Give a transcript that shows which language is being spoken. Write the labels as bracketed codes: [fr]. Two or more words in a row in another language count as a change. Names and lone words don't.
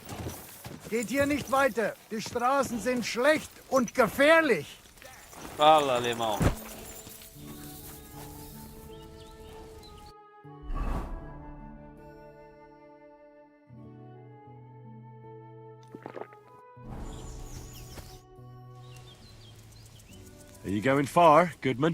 [de] Geht hier nicht weiter. Die Straßen sind schlecht und gefährlich. [pt] Fala, alemão. [en] Are you going far, Goodman?